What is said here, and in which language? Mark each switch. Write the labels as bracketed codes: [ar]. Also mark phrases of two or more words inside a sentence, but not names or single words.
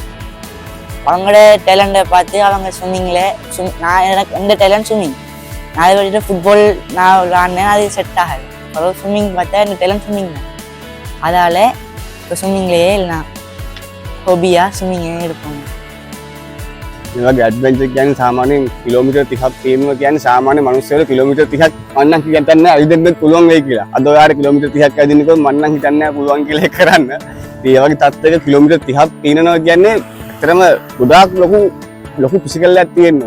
[ta] அவங்களோட டேலண்டை பார்த்து அவங்க ஸ்விம்மிங்கில் நான் எனக்கு எந்த [en] talent swimming, [ta] நான் அதை விட்டுட்டு ஃபுட்பால் நான் விளாண்டேன், அது செட் ஆகாது. அப்புறம் ஸ்விம்மிங் பார்த்தா எனக்கு [en] talent swimming [ta] தான். அதால் இப்போ ஸ்விம்மிங்லேயே இல்லை ஹொபியாக ஸ்விம்மிங்கே எடுப்பாங்க. [si] ඒවගේ ඇඩ්වෙන්චර් කියන්නේ සාමාන්‍යයෙන් කිලෝමීටර් 30ක් තියෙනවා කියන්නේ සාමාන්‍ය මිනිස්සුන්ට කිලෝමීටර් 30ක් මම නම් හිතන්නේ ඇවිදින්න පුළුවන් වෙයි කියලා. අද ඔයාලට කිලෝමීටර් 30ක් ඇවිදින්නකොත් මම නම් හිතන්නේ පුළුවන් කියලා ඒක කරන්න. ඉතින් ඒ වගේ තත්ත්වයක කිලෝමීටර් 30ක් තියෙනවා කියන්නේ ඇත්තටම ගොඩාක් ලොකු ෆිසිකල් එකක් තියෙනවා.